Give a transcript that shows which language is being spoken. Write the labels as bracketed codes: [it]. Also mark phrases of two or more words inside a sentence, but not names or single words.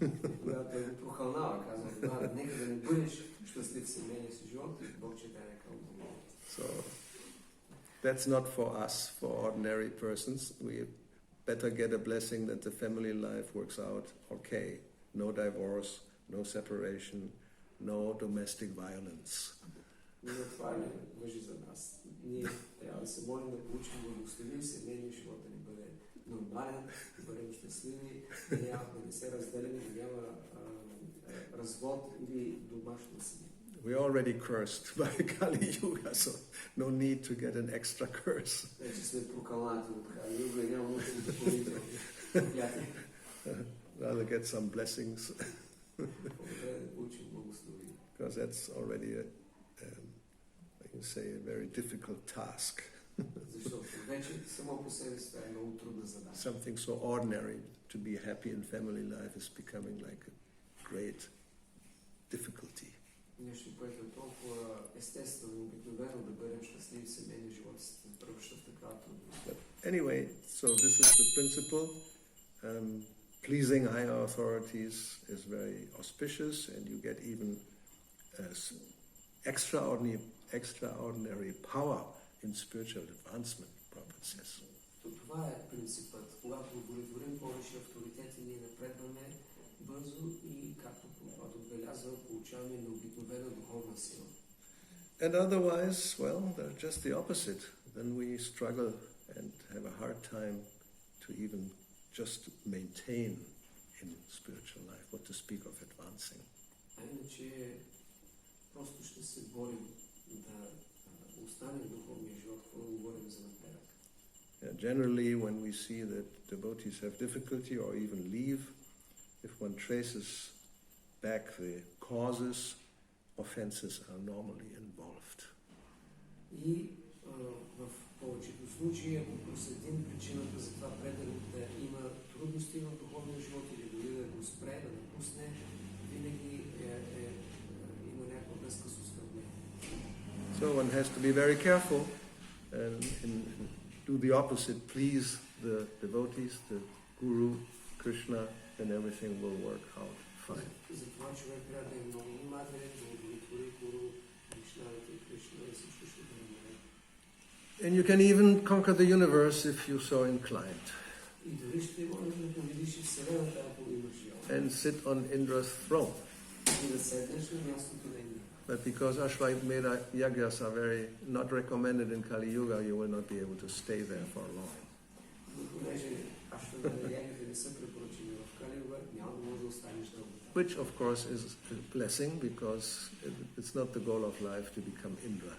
[en] So that's not for us, for ordinary persons. We better get a blessing that the family life works out okay. No divorce, no separation, no domestic violence. [bg] Това не важи за нас. Ние трябва да се молим да получим благословие, семейния живот да ни бъде нормален, да бъдем щастливи, да не се разделим, да няма развод или домашно насилие. [en] We're already cursed by Kali Yuga, so no need to get an extra curse. Rather get some blessings. Because that's already I can say, a very difficult task. Something so ordinary to be happy in family life is becoming like a great difficulty. [bg] Нещо, което е толкова естествено, обикновено да бъдем щастливи в семейния живот, се превръща в такава трудност. [en] Anyway, so this is the principle. Pleasing higher authorities is very auspicious, and you get even extraordinary power in spiritual advancement, Prabhupada says. [bg] Това е принципът. Когато удовлетворим повече авторитети, ние напредваме бързо и, както Прабхупада отбелязва, получаваме необикновена духовна сила. [en] And otherwise, well, they're just the opposite. Then we struggle and have a hard time to even just maintain in spiritual life, what to speak of advancing. [bg] А иначе просто ще се борим да останем в духовния живот, когато говорим за напредък. [en] Generally, when we see that devotees have difficulty or even leave, if one traces back the causes, offenses are normally involved. [bg] И в повечето случаи, ако проследим причината за това преданът да има трудности в духовния живот или дори да го спре, да напусне, винаги има някаква връзка с оскърбление. [en] So one has to be very careful and do the opposite, please the devotees, the Guru, Krishna, and everything will work out fine. [bg] Затова човек трябва да е много внимателен, да удовлетвори Гуру, Кришна и всичко ще бъде наред. [en] And you can even conquer the universe if you so inclined. [bg] И дори ще можеш да победиш и Вселената, ако имаш желание. [en] and sit on Indra's throne. [bg] И да седнеш на мястото на Индра. [en] But because Ashwamedha yagyas are very not recommended in Kali Yuga, you will not be able to stay there for long. [bg] Но понеже Ашвамедха ягите не са препоръчени в Кали Юга, няма да може да останеш дълго. [en] Which of course is a blessing because it's not the goal of life to become Indra.